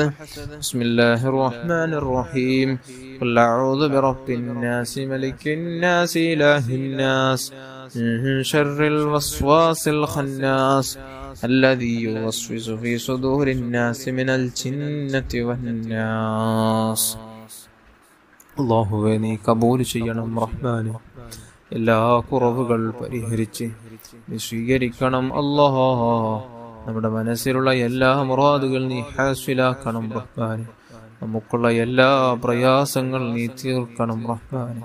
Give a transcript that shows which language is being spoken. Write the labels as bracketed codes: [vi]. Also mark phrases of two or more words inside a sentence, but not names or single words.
[ar] بسم الله الرحمن الرحيم. قل أعوذ برب الناس ملك الناس إله الناس من شر الوسواس الخناس الذي يوسوس في صدور الناس من الجنة والناس. [ml] അല്ലാഹുവേ നീ കബൂൽ ചെയ്യണം റഹ്മാനെ. എല്ലാ കുറവുകൾ പരിഹരിച്ച് നീ സ്വീകരിക്കണം അല്ലാഹ്. നമ്മുടെ മനസ്സിലുള്ള എല്ലാ മുറാദുകൾ നീ ഹാസിലാക്കണം റഹ്മാനെ. നമുക്കുള്ള എല്ലാ പ്രയാസങ്ങൾ നീ തീർക്കണം റഹ്മാനെ.